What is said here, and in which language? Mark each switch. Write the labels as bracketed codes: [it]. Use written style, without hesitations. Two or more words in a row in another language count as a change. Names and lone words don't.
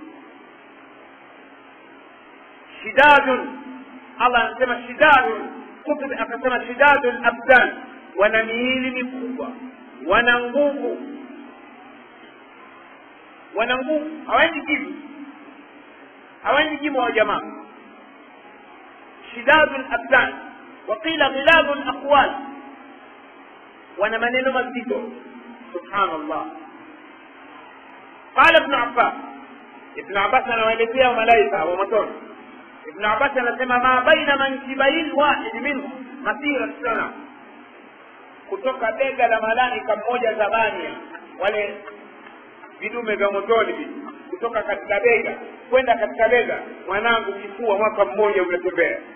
[sw] Shidadun, Allah anasema shidadun, Qurtubi akasema [ar] شداد الأبدان, [sw] wana miili mikubwa, wana nguvu, hawaendi jimu wa jamaa. [ar] شداد الأبدان وقيل غلاظ الأقوال, [sw] wana maneno mazito. Subhanallah. [ar] قال ابن عباس [sw] anawaelezea malaika wa motoni. Ibn Abbas anasema [ar] ما بين منكبي الواحد منهم مسيرة سنة, [sw] kutoka bega la malaika mmoja Zabania, wale vidume vya motoni, kutoka katika bega kwenda katika bega, mwanangu kifua mwaka mmoja umetembea.